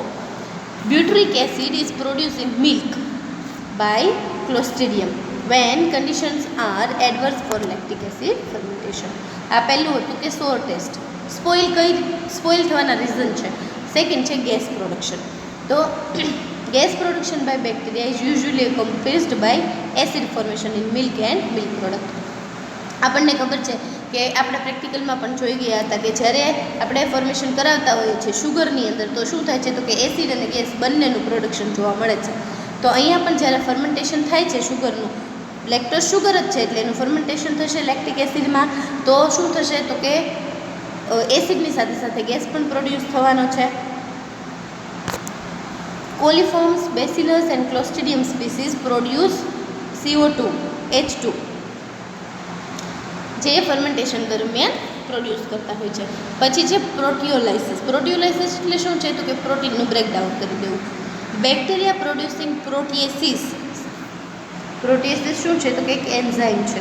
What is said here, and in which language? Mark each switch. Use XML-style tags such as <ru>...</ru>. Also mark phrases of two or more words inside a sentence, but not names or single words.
<en>Butyric acid is produce in milk by Clostridium when conditions are adverse for lactic acid fermentation.</en> <gu>આ પહેલું હતું કે</gu> <en>sour test.</en> <gu>સ્પોઇલ થવાના રીઝન છે. સેકન્ડ છે</gu> <en>gas production. તો gas production by bacteria is usually accompanied by acid formation in milk and milk product.</en> <gu>આપણને ખબર છે કે આપણે પ્રેક્ટિકલમાં પણ જોઈ ગયા હતા કે જ્યારે આપણે ફોર્મેશન કરાવતા હોઈએ છીએ શુગરની અંદર તો શું થાય છે? તો કે એસિડ અને ગેસ બંનેનું પ્રોડક્શન જોવા મળે છે. તો અહીંયા પણ જ્યારે ફર્મેન્ટેશન થાય છે શુગરનું,</gu> <en>lactose sugar</en> <gu>જ છે એટલે એનું ફર્મેન્ટેશન થશે લેક્ટિક એસિડમાં, તો શું થશે? તો કે એસિડની સાથે સાથે ગેસ પણ પ્રોડ્યુસ થવાનો છે.</gu> <en>Coliforms, Bacillus and Clostridium species produce CO2,</en> <gu>H2 જે ફર્મેન્ટેશન દરમિયાન પ્રોડ્યુસ કરતા હોય છે. પછી છે પ્રોટીઓલાઇસિસ. પ્રોટીઓલાઇસિસ એટલે શું છે? તો કે પ્રોટીનનું બ્રેકડાઉન કરી દેવું.</gu> <en>bacteria producing proteases.</en> <gu>પ્રોટીએસિસ શું છે? તો કે એક એન્ઝાઇમ છે.</gu>